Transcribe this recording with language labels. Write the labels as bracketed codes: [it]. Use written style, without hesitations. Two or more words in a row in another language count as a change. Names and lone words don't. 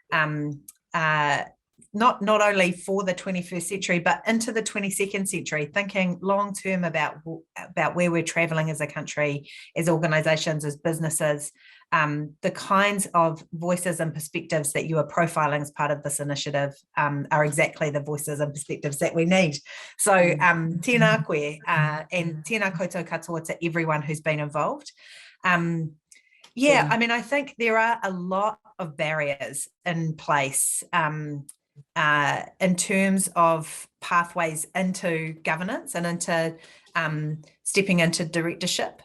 [en] not only for the 21st century, but into the 22nd century, thinking long term about where we're traveling as a country, as organizations, as businesses. The kinds of voices and perspectives that you are profiling as part of this initiative are exactly the voices and perspectives that we need. So [mi] tēnā koe [en] and [mi] tēnā koutou katoa [en] to everyone who's been involved. I mean, I think there are a lot of barriers in place in terms of pathways into governance and into stepping into directorship.